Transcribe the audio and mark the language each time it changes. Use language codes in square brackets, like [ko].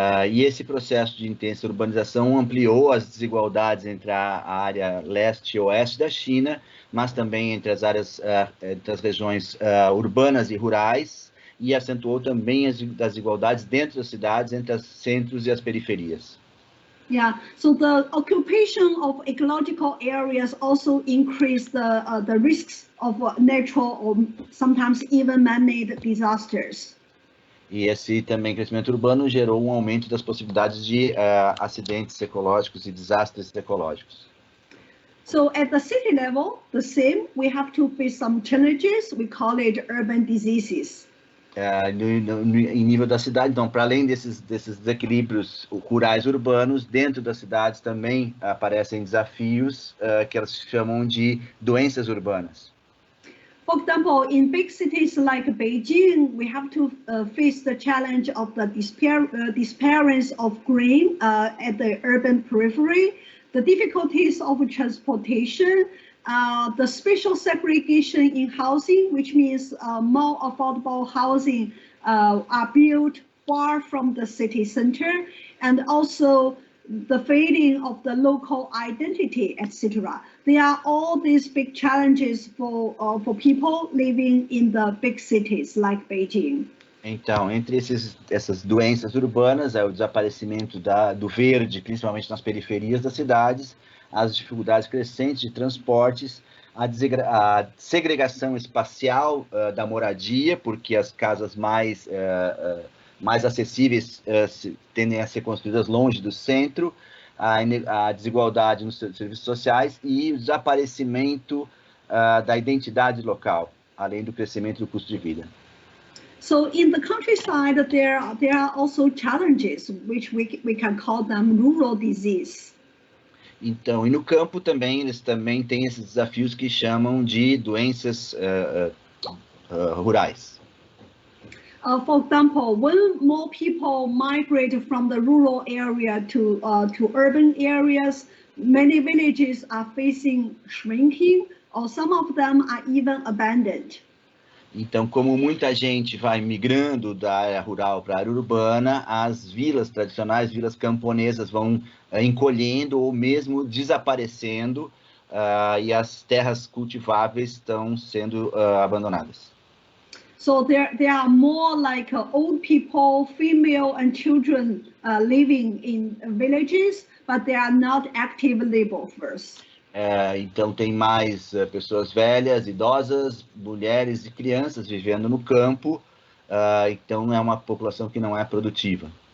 [pt] E esse processo de intensa urbanização ampliou as desigualdades entre a área leste e oeste da China, mas também entre as áreas, entre as regiões urbanas e rurais, e acentuou também as desigualdades dentro das cidades, entre os centros e as periferias. [en] Yeah, so the occupation of ecological areas also increase the risks of natural or sometimes even man-made disasters. [pt] E esse também crescimento urbano gerou um aumento das possibilidades de acidentes ecológicos e desastres ecológicos. [en] So at the city level, the same, we have to face some challenges. We call it urban diseases. [pt] Em nível da cidade, então, para além desses desequilíbrios rurais urbanos, dentro das cidades também aparecem desafios que elas chamam de doenças urbanas. [en] For example, in big cities like Beijing, we have to face the challenge of the disappearance of green at the urban periphery, the difficulties of transportation, the spatial segregation in housing, which means more affordable housing are built far from the city center, and also the fading of the local identity, etc. There are all these big challenges for people living in the big cities like Beijing. [pt] Então, entre essas doenças urbanas, é o desaparecimento do verde, principalmente nas periferias das cidades, as dificuldades crescentes de transportes, a segregação espacial da moradia, porque as casas mais acessíveis tendem a ser construídas longe do centro, a desigualdade nos serviços sociais e o desaparecimento da identidade local, além do crescimento do custo de vida. [en] So in the countryside, there are also challenges, which we can call them rural disease. [pt] Então, e no campo também, eles também têm esses desafios que chamam de doenças rurais. [en] For example, when more people migrate from the rural area to urban areas, many villages are facing shrinking, or some of them are even abandoned. [pt] Então, como muita gente vai migrando da área rural para a área urbana, as vilas tradicionais, vilas camponesas, vão encolhendo ou mesmo desaparecendo, e as terras cultiváveis estão sendo abandonadas. [en] So there are more like old people, female and children living in villages, but they are not active laborers. [pt] Então tem mais pessoas velhas, idosas, mulheres e crianças vivendo no campo, então é uma população que não é produtiva.